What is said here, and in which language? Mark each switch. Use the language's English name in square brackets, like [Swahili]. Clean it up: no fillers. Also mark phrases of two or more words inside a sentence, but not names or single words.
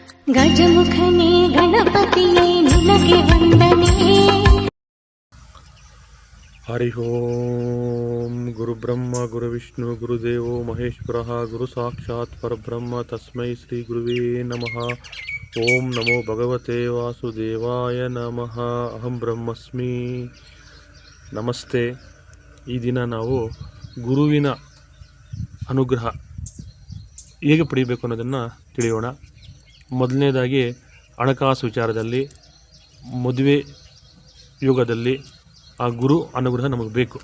[Kannada] ಗಜಮುಖನೇ ಗಣಪತಿಯೇ ನಿನಗೆ ವಂದನೆ. [Sanskrit] ಹರಿ ಓಂ ಗುರು ಬ್ರಹ್ಮ ಗುರು ವಿಷ್ಣು ಗುರುದೇವೋ ಮಹೇಶ್ವರ ಗುರು ಸಾಕ್ಷಾತ್ ಪರಬ್ರಹ್ಮ ತಸ್ಮೈ ಶ್ರೀ ಗುರುವೇ ನಮಃ. ಓಂ ನಮೋ ಭಗವತೆ ವಾಸುದೇವಾಯ ನಮಃ. ಅಹಂ ಬ್ರಹ್ಮಸ್ಮಿ. ನಮಸ್ತೆ. [Kannada] ಈ ದಿನ ನಾವು ಗುರುವಿನ ಅನುಗ್ರಹ ಹೇಗೆ ಪಡೆಯಬೇಕು ಅನ್ನೋದನ್ನು ತಿಳಿಯೋಣ. ಮೊದಲನೇದಾಗಿ ಹಣಕಾಸು ವಿಚಾರದಲ್ಲಿ, ಮದುವೆ ಯುಗದಲ್ಲಿ ಆ ಗುರು ಅನುಗ್ರಹ ನಮಗೆ ಬೇಕು.